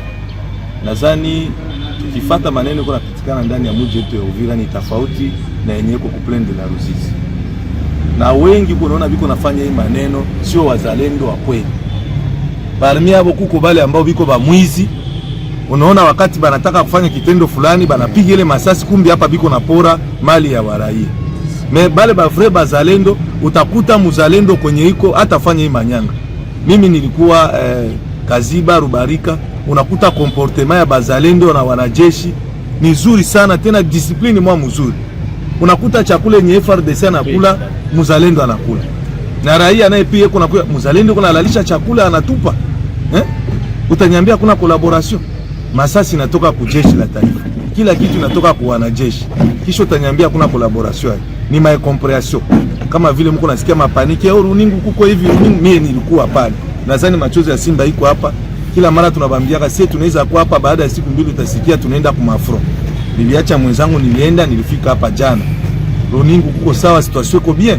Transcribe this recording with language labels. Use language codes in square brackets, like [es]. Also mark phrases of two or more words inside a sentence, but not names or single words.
[sw] Nadhani tukifuata maneno kuna pitikana ndani ya mji wetu ya Uvira ni tofauti na yenye iko kuplende la Ruzizi. Na wengi kunaona biko nafanya hii maneno sio wazalendo wa kweli. Parmi hapo kuko bale ambao biko ba mwizi. Unaona wakati banataka kufanya kitendo fulani banapiga ile masasi, kumbi hapa biko napora mali ya waraia. Me bale ba frère bazalendo utakuta muzalendo kwenye iko atafanya hii manyanga. Mimi nilikuwa Kaziba Rubarika, unakuta comportement ya bazalendo na wanajeshi ni nzuri sana, tena discipline mwa mzuri. unakuta chakula yenye FRDC anakula mzalendo anakula, na raia naye pia kuna mzalendo kuna alalisha chakula anatupa Utanyambia kuna collaboration. Masasi inatoka kujeshi la taifa, kila kitu inatoka kwa wanajeshi, kisha utanyambia kuna collaboration. Ni [en] my comprehension. [sw] Kama vile mko nasikia mapaniki au runingu kuko hivi, runingu mimi nilikuwa pale. Nadhani machozi ya Simba iko hapa. Kila mara tunabambiaka sisi tunaweza kuwa hapa, baada ya siku mbili utasikia tunaenda kumafro. Niliacha mwenzangu, nilifika hapa jana. Runingu kuko sawa, situation iko bien.